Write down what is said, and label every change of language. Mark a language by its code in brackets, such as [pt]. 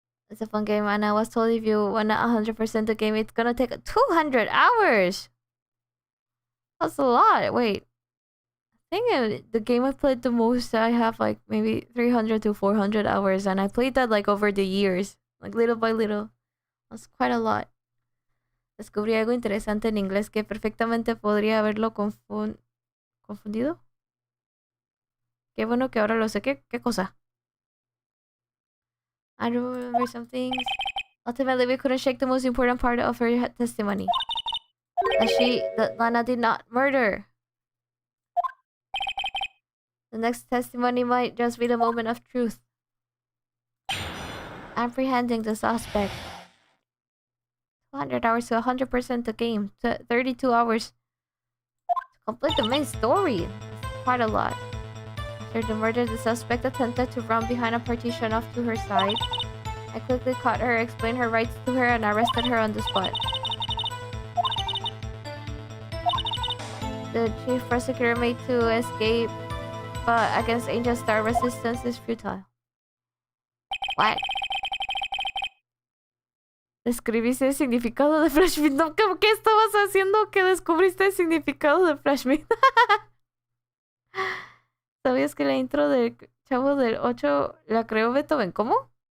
[en] It's a fun game, and I was told if you wanna 100% the game, it's gonna take 200 hours! That's a lot. Wait. I think the game I played the most, I have like maybe 300 to 400 hours, and I played that like over the years. Like little by little. That's quite a lot. [es] Descubrí algo interesante en inglés que perfectamente podría haberlo confundido. Qué bueno que ahora lo sé. ¿Qué cosa? [en] I don't remember some things. Ultimately, we couldn't shake the most important part of her testimony. that Lana did not murder. The next testimony might just be the moment of truth. Apprehending the suspect. 200 hours to 100% the game. 32 hours to complete the main story. It's quite a lot. After the murder, the suspect attempted to run behind a partition off to her side. I quickly caught her, explained her rights to her, and arrested her on the spot. The chief prosecutor made to escape, but against Angel Star, resistance is futile. What? [es] Describiste el significado de Flashmeat. No, ¿qué estabas haciendo que descubriste el significado de Flashmeat? ¿Sabías que la intro del Chavo del 8 la creó Beethoven? ¿Cómo?